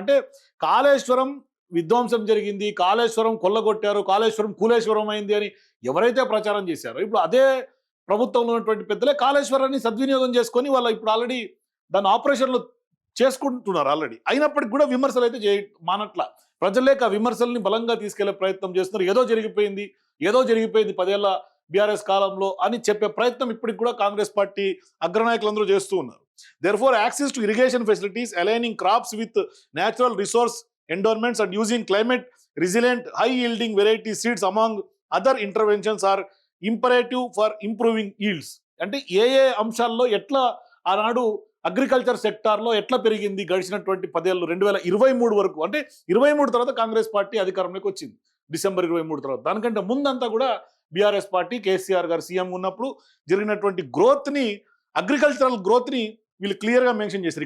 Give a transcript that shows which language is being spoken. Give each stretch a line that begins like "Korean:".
Telugu: అంటే కాళేశ్వరం విధ్వంసం జరిగింది, కాళేశ్వరం కొల్లగొట్టారు, కాళేశ్వరం కూలేశ్వరం అయింది అని ఎవరైతే ప్రచారం చేశారో ఇప్పుడు అదే ప్రభుత్వంలో ఉన్నటువంటి పెద్దలే కాళేశ్వరాన్ని సద్వినియోగం చేసుకొని వాళ్ళ ఇప్పుడు ఆల్రెడీ దాని ఆపరేషన్లు చేసుకుంటున్నారు ఆల్రెడీ. అయినప్పటికి కూడా విమర్శలు అయితే మానట్ల. ప్రజలేక విమర్శల్ని బలంగా తీసుకెళ్లే ప్రయత్నం చేస్తున్నారు. ఏదో జరిగిపోయింది 10 ఏళ్ల బీఆర్ఎస్ కాలంలో అని చెప్పే ప్రయత్నం ఇప్పటికి కూడా కాంగ్రెస్ పార్టీ అగ్రనాయకులందరూ చేస్తూ ఉన్నారు.
English: Therefore, access to irrigation facilities, aligning crops with natural resource endowments and using climate resilient high yielding variety seeds among other interventions are imperative for improving yields.
Telugu: అంటే ఏ అంశాల్లో ఎట్లా ఆనాడు అగ్రికల్చర్ సెక్టార్లో ఎట్లా పెరిగింది గడిచినటువంటి 10 ఏళ్ళు 2023 వరకు, అంటే 23 తర్వాత కాంగ్రెస్ పార్టీ అధికారంలోకి వచ్చింది డిసెంబర్ 23 తర్వాత. దానికంటే ముందంతా కూడా బీఆర్ఎస్ పార్టీ కేసీఆర్ గారు సీఎం ఉన్నప్పుడు జరిగినటువంటి గ్రోత్ని, అగ్రికల్చరల్ గ్రోత్ని వీళ్ళు క్లియర్గా మెన్షన్ చేశారు.